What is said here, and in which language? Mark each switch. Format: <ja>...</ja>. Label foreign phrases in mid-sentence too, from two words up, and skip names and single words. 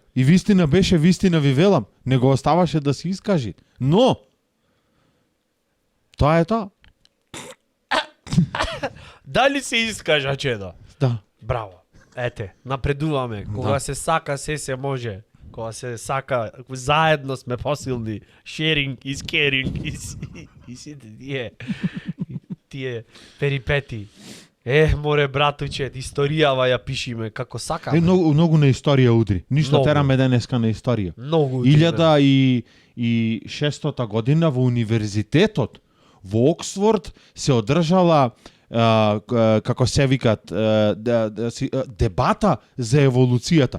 <mk>И вистина беше, вистина ви велам. Не го оставаше да се искажи. Но тоа е тоа. Дали се искажа, чедо? Да. Браво. Ете, напредуваме. Кога се сака, се може. Кога се сака, заедно сме посилни.</mk> <en>Sharing is caring.</en> <mk>И сите тие перипети. Море братуче, историјава ја пишиме како сакаме. Многу на историја удри. Ништо тераме денеска на историја. Многу. 1600 година во универзитетот во Оксфорд се одржала како се викат дебата за еволуцијата.</mk>